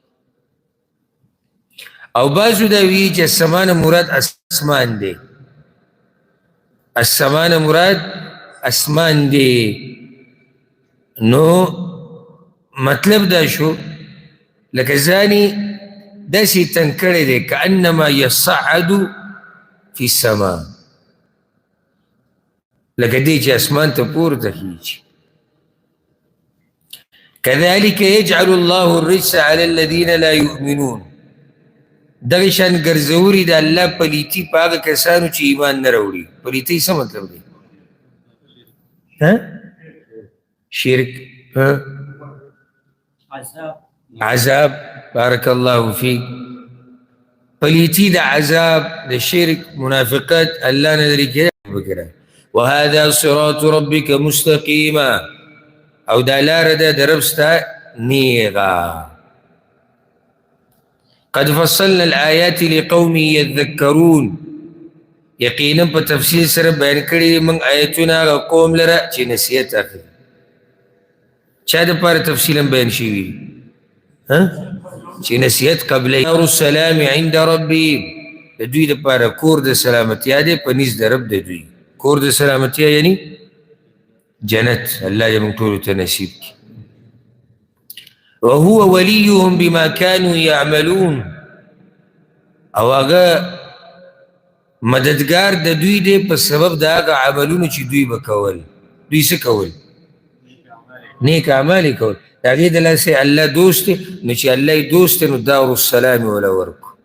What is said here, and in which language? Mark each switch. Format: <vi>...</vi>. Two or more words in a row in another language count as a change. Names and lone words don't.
<ps>او بعضو دا وی چې السما نه مراد اسمان دی السما نه مراد اسمان دی نو مطلب دا شو لکه ځاني داسې تنګ کړی دی</ps> <ar>کانما یصعد فی السما</ar> <ps>لکه دی چې اسمان ته پورته خیږي</ps> <ar>كذلك يجعل الله الرجس على الذين لا يؤمنون</ar> <ps>دغه شان ګرځوري د الله پلیتی په هغه کسانو چې ایمان نه راوړي پلیتی څه مطلب دی شرک عذاب</ps> <ar>بارک الله فیک</ar> <ps>پلیتی د عذاب د شرک منافقت الله نه لري کړي</ps> <ar>وهذا صراط ربك مستقيما</ar> <ps>او دا لار ده د رب ستا نیغه</ps> <ar>قد فصلنا الآيات لقوم يذكرون</ar> <ps>یقینا په تفصیل سره بیان کړي موږ آیتونه قوم لره چې نصیحت اخلي چا دپاره تفصیلا بیان شوي چې نصیحت قبله</ps> <ar>دار السلام عند ربي</ar> <ps>د دوی دپاره کور د سلامتیا دی په نزد د رب د دوی کور د سلامتیا یعنی جنت الله دې موږ ټولو ته نصیب کړي</ps> <ar>وهو وليهم بما كانوا يعملون</ar> <ps>او هغه مددگار د دوی دی په سبب د هغه عملونو چې دوی به کول دوی څه کول نیک اعمال یې کول د هغې د لاسې الله دوست دی نو چې الله یې دوست دی نو</ps> <ar>دار السلام</ar> <ps>وله ورکو</ps>